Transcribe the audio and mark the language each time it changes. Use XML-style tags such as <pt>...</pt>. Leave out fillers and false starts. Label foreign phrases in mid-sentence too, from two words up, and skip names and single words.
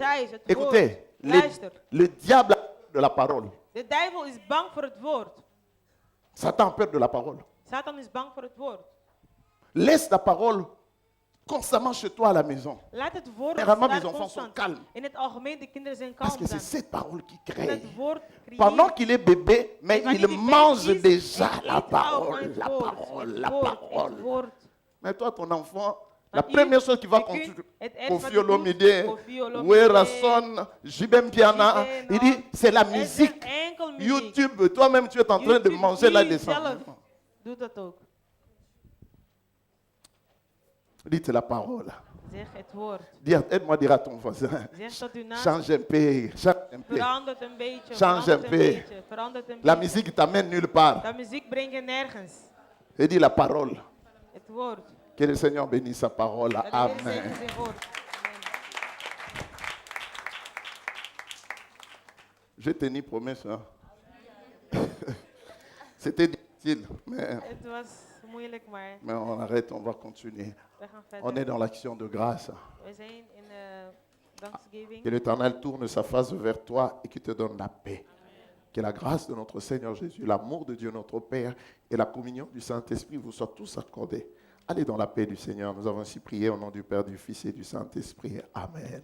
<nl>Thuis, het</nl> <fr>Écoutez,</fr> <nl>woord. Luister.</nl> <fr>le diable a peur de la parole.</fr> <nl>De duivel is bang voor het woord.</nl> <fr>Satan a peur de la parole.</fr> <nl>Satan is bang voor het woord.</nl> <fr>Laisse la parole constamment chez toi à la maison.</fr> <nl>Laat het woord</nl> <fr>Généralement,</fr> <nl>daar</nl> <fr>mes enfants sont</fr> <nl>constant.</nl> <fr>calmes.</fr> <nl>In het algemeen, de kinderen zijn</nl> <fr>Parce</fr> <nl>kalm</nl> <fr>que c'est</fr> <nl>dan.</nl> <fr>cette parole qui</fr> <nl>Dat</nl> <fr>crée.</fr> <nl>het woord creëert.</nl> <fr>Pendant qu'il est bébé, mais</fr> <nl>Wanneer</nl> <fr>il</fr> <nl>die</nl> <fr>mange</fr> <nl>baby is,</nl> <fr>déjà</fr> <nl>hij</nl> <fr>la</fr> <nl>eet al</nl> <fr>parole,</fr> <nl>het</nl> <fr>la</fr> <nl>woord,</nl> <fr>parole,</fr> <nl>het</nl> <fr>la</fr> <nl>woord, het</nl> <fr>parole.</fr> <nl>woord.</nl> <fr>Mais toi, ton enfant, la</fr> <nl>Maar u,</nl> <fr>première chose qu'il va</fr> <nl>je kunt</nl> <fr>construire,</fr> <nl>het eerst wat</nl> <fr>Kofi</fr> <nl>je doet,</nl> <fr>Olomide,</fr> <nl>Kofi Olomide,</nl> <fr>Werason, Jibem Piana,</fr> <nl>Jibem,</nl> <fr>il dit, c'est la</fr> <nl>Er is</nl> <fr>musique.</fr> <nl>enkel muziek.</nl> <fr>YouTube, toi-même, tu es en train de</fr> <nl>YouTube,</nl> <fr>manger</fr> <nl>u</nl> <fr>là-dessus.</fr> <nl>zelf doet dat ook.</nl> <fr>Dites la parole.</fr> <nl>Zeg het woord.</nl> <fr>Aide-moi à dire à ton voisin.</fr> <nl>Zeg tot uw naast.</nl> <fr>Change un peu, change un peu.</fr> <nl>Verandert een beetje.</nl> <fr>Change</fr> <nl>Verandert</nl> <fr>un</fr> <nl>een</nl> <fr>peu.</fr> <nl>beetje. Verandert een</nl> <fr>La</fr> <nl>beetje.</nl> <fr>musique t'amène nulle part.</fr> <nl>Dat muziek brengt je nergens.</nl> <fr>Et dis la parole.</fr> <nl>Het woord.</nl> <fr>Que le Seigneur bénisse sa parole.</fr> <nl>Dat de Heer</nl> <fr>Amen.</fr> <nl>zegen zijn woord. Amen.</nl> <fr>Je t'ai promesse. Hein? C'était difficile,</fr> <nl>Het was moeilijk, maar</nl> <fr>on arrête, on va continuer.</fr> <nl>we gaan</nl> <fr>On est</fr> <nl>verder.</nl> <fr>dans l'action de grâce.</fr> <nl>We zijn in Thanksgiving.</nl> <fr>Que l'Éternel tourne sa face vers toi et qu'il te donne la paix. Que la grâce de notre Seigneur Jésus, l'amour de Dieu notre Père et la communion du Saint-Esprit vous soient tous accordés. Allez dans la paix du Seigneur. Nous avons ainsi prié au nom du Père, du Fils et du Saint-Esprit.</fr>